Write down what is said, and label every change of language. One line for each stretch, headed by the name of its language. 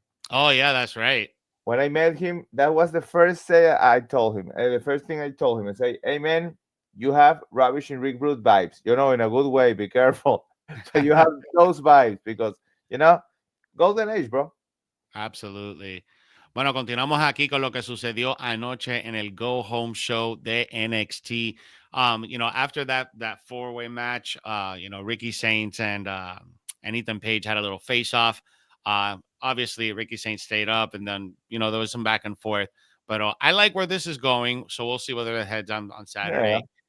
English: Oh yeah, that's right. When I met him, that was the first say I told him. The first thing I told him, I say, "Hey man, you have rubbish and Rick Rude vibes. You know, in a good way. Be careful. So you have those vibes because you know, golden age, bro." Absolutely.
Spanish: Bueno, continuamos aquí con lo que sucedió anoche en el Go Home Show de NXT.
English: You know, after that four-way match, you know, Ricky Saints and Ethan Page had a little face-off. Obviously, Ricky Saints stayed up, and then you know there was some back and forth. But I like where this is going, so we'll see whether it heads on Yeah, Saturday.